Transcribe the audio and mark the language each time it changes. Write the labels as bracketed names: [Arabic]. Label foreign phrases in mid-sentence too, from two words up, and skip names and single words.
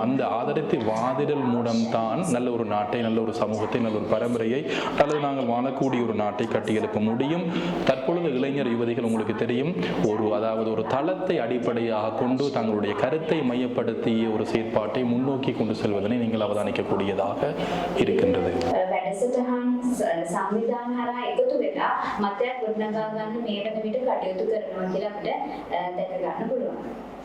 [Tamil] அந்த ஆதரித்து வாதிடல் மூலம்தான் நல்ல ஒரு நாட்டை, நல்ல ஒரு சமூகத்தை, நல்ல ஒரு பரம்பரையை அல்லது நாங்கள் வாழக்கூடிய ஒரு நாட்டை கட்டியெழுப்ப முடியும். தற்பொழுது இளைஞர் யுவதிகள் உங்களுக்கு தெரியும் ஒரு தளத்தை அடிப்படையாக கொண்டு தங்களுடைய கருத்தை மையப்படுத்திய ஒரு செயற்பாட்டை முன்னோக்கி கொண்டு செல்வதனை நீங்கள் அவதானிக்கக்கூடியதாக இருக்கின்றது. [Sinhala] සංවිධාන හරහා එකතු වෙලා මතයක් ගොඩනගා ගන්න මේ වෙන විට කටයුතු කරනවා කියලා අපිට දැක ගන්න පුළුවන්.